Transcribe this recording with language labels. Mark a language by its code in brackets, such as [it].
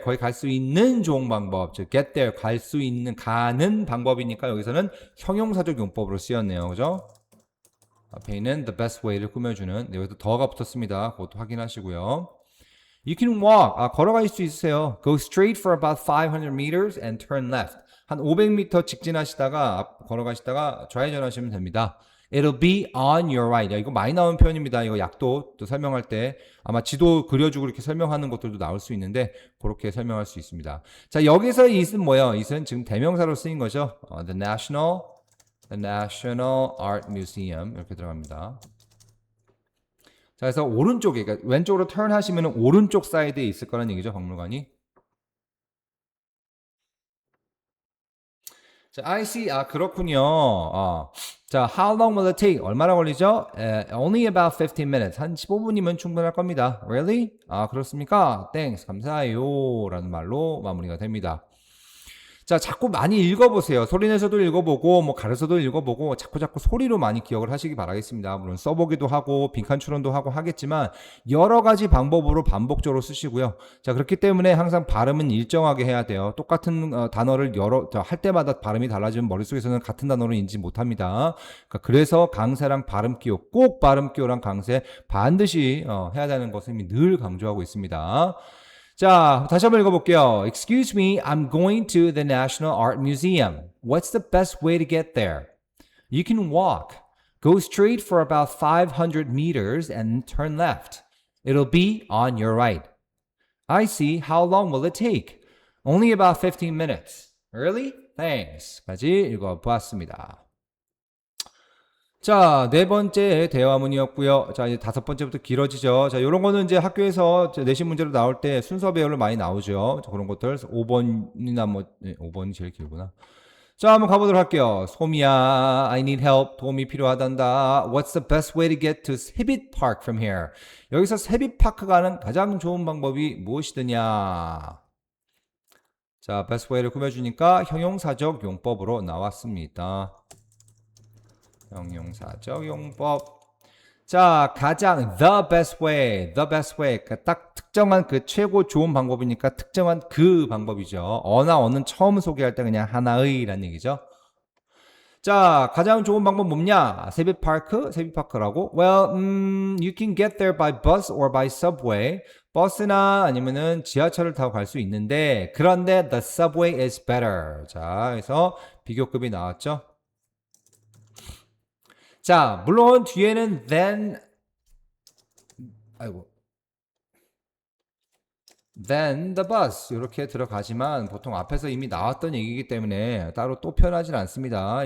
[ko] 거기 갈 수 있는 좋은 방법. 즉, get there, 갈 수 있는, 가는 방법이니까 여기서는 형용사적 용법으로 쓰였네요. 그죠? 앞에 있는 the best way를 꾸며주는, 여기도 더가 붙었습니다. 그것도 확인하시고요. [en] You can walk. [ko] 걸어갈 수 있으세요. [en] Go straight for about 500 meters and turn left. [ko] 한 500m 직진하시다가, 걸어가시다가 좌회전하시면 됩니다. [en] It'll be on your right. [ko] 이거 많이 나오는 표현입니다. 이거 약도 또 설명할 때 아마 지도 그려주고 이렇게 설명하는 것들도 나올 수 있는데 그렇게 설명할 수 있습니다. 자, 여기서 it은 뭐예요? it은 지금 대명사로 쓰인 거죠. The National Art Museum 이렇게 들어갑니다. 자, 그래서 오른쪽에, 그러니까 왼쪽으로 turn 하시면 오른쪽 사이드에 있을 거라는 얘기죠. 박물관이. [en] 자, I see. [ko] 그렇군요. [en] 자, how long will it take? [ko] 얼마나 걸리죠? [en] Only about 15 minutes. [ko] 한 15분이면 충분할 겁니다. [en] Really? [ko] 그렇습니까? [en] Thanks. [ko] 감사해요. 라는 말로 마무리가 됩니다. 자, 자꾸 많이 읽어보세요. 소리내서도 읽어보고, 가르쳐도 읽어보고, 자꾸 소리로 많이 기억을 하시기 바라겠습니다. 물론 써보기도 하고, 빈칸 추론도 하고 하겠지만, 여러 가지 방법으로 반복적으로 쓰시고요. 자, 그렇기 때문에 항상 발음은 일정하게 해야 돼요. 똑같은 단어를 할 때마다 발음이 달라지면 머릿속에서는 같은 단어를 인지 못합니다. 그래서 강세랑 발음기호, 꼭 발음기호랑 강세 반드시 해야 되는 것을 늘 강조하고 있습니다. 자, 다시 한번 읽어볼게요. [en] Excuse me, I'm going to the National Art Museum. What's the best way to get there? You can walk. Go straight for about 500 meters and turn left. It'll be on your right. I see. How long will it take? Only about 15 minutes. Really? Thanks. [ko] 까지 읽어보았습니다. 자, 네 번째 대화문이었고요. 자, 이제 다섯 번째부터 길어지죠. 자, 요런 거는 이제 학교에서 내신 문제로 나올 때 순서 배열로 많이 나오죠. 자, 그런 것들 5번이나 5번이 제일 길구나. 자, 한번 가보도록 할게요. [en] 소미야, I need help. [ko] 도움이 필요하단다. [en] What's the best way to get to 세빛 Park from here? [ko] 여기서 세빛 파크 가는 가장 좋은 방법이 무엇이더냐? 자, best way를 꾸며주니까 형용사적 용법으로 나왔습니다. 형용사적 용법. 자, 가장 the best way. 딱 특정한 그 최고 좋은 방법이니까 특정한 그 방법이죠. 어나 어는 처음 소개할 때 그냥 하나의라는 얘기죠. 자, 가장 좋은 방법 뭐냐? 세빛파크라고? [en] Well, you can get there by bus or by subway. [ko] 버스나 아니면은 지하철을 타고 갈 수 있는데, 그런데 [en] the subway is better. [ko] 자, 그래서 비교급이 나왔죠. 자, 물론 뒤에는 then 아이고 [en] then the bus [ko] 이렇게 들어가지만 보통 앞에서 이미 나왔던 얘기이기 때문에 따로 또 표현하진 않습니다.